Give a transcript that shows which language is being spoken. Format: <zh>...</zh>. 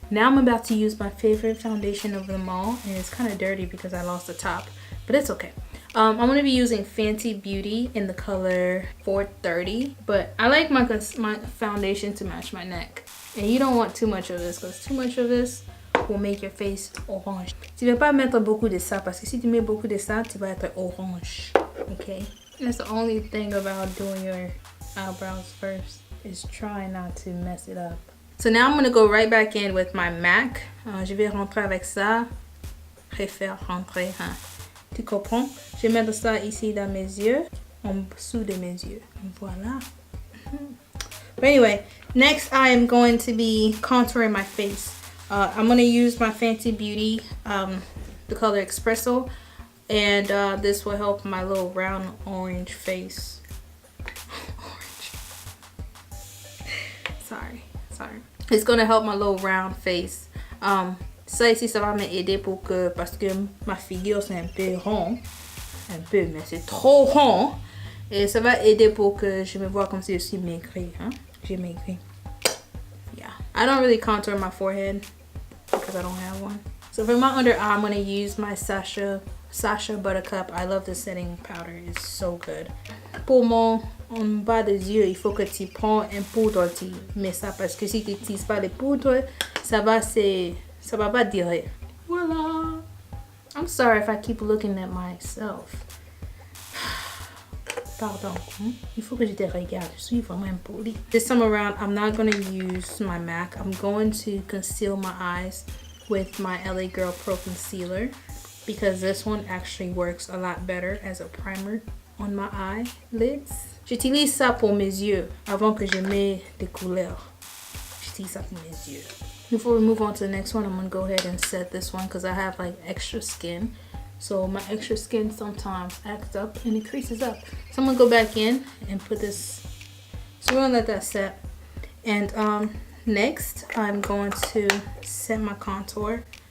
<en>Now I'm about to use my favorite foundation of them all, and it's kind of dirty because I lost the top, but it's okay. I'm going to be using Fenty Beauty in the color 430, but I like my foundation to match my neck. And you don't want too much of this, because too much of this will make your face orange.</en> <fr>Tu veux pas mettre beaucoup de ça, parce que si tu mets beaucoup de ça, tu vas être orange.</fr> <en>Okay? That's the only thing about doing your eyebrows first, is try not to mess it up. So now I'm going to go right back in with my MAC.</en> <fr>Je vais rentrer avec ça. Préfère rentrer, hein. Tu comprends? Je vais mettre ça ici dans mes yeux, en dessous de mes yeux. Voilà.</fr> <en>But anyway, next I am going to be contouring my face. I'm going to use my Fenty Beauty, the color Espresso. And this will help my little round orange face. Sorry. It's going to help my little round face.</en> <fr>Ça ici, ça va m'aider pour que, parce que ma figure c'est un peu rond. Un peu, mais c'est trop rond. Et ça va aider pour que je me vois comme si je suis maigrie. Hein? J'ai maigri. Yeah.</fr> <en>I don't really contour my forehead because I don't have one. So for my under eye, I'm going to use my Sacha Buttercup. I love the setting powder. It's so good.</en> <fr>Pour mon en bas des yeux, il faut que tu prends un poudre, tu mets ça, parce que si tu n'utilises pas les poudres, ça va pas durer. Voila.</fr> <en>I'm sorry if I keep looking at myself.</en> <fr>Pardon. Il faut que je te regarde. Je suis vraiment impoli.</fr> <en>This time around, I'm not going to use my MAC. I'm going to conceal my eyes with my LA Girl Pro Concealer, because this one actually works a lot better as a primer on my eyelids.</en> <fr>J'utilise ça pour mes yeux avant que je mette des couleurs. J'utilise ça pour mes yeux.</fr> <en>Before we move on to the next one, I'm going to go ahead and set this one because I have like extra skin. So my extra skin sometimes acts up and it creases up. So I'm going to go back in and put this. So we're going to let that set. And next, I'm going to set my contour.</en>